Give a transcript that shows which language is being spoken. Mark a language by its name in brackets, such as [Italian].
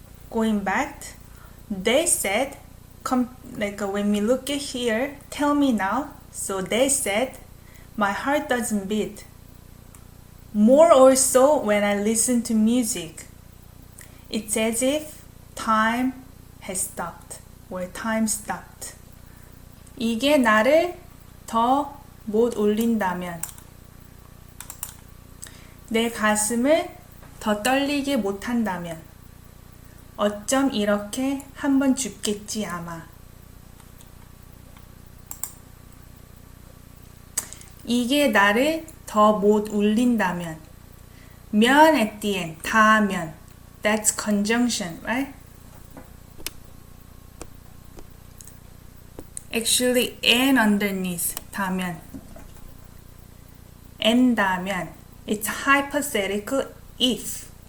[English] Going back, they said, when we look at here, tell me now. So they said, my heart doesn't beat. More or so when I listen to music. It's as if time has stopped, or time stopped. [Korean] 이게 나를 더 못 울린다면, 내 가슴을 더 떨리게 못한다면, 어쩜 이렇게 한번 죽겠지 아마. 이게 나를 더 못 울린다면, 면 [English] at the end, [Korean] 다면. [English] That's conjunction, right? Actually, and underneath, 다면. 다면. It's hypothetical if.